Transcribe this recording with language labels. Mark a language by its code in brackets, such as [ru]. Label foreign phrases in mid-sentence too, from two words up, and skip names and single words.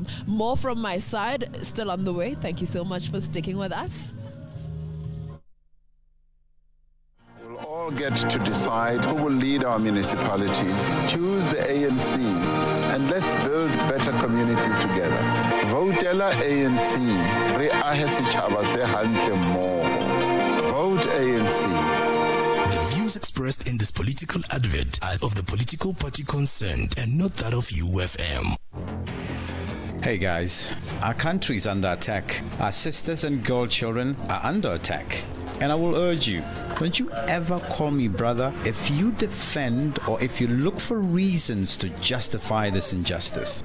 [en] More from my side, still on the way. Thank you so much for sticking with us. We'll all get to decide who will lead our municipalities. Choose the ANC and let's build better communities together. [st] Votela ANC. Re ahe setjhaba se hantle mmoho. [en] Vote ANC. The views expressed in this political advert are of the political party concerned and not that of UFM. Hey guys, our country is under attack. Our sisters and girl children are under attack. And I will urge you, don't you ever call me brother if you defend or if you look for reasons to justify this injustice.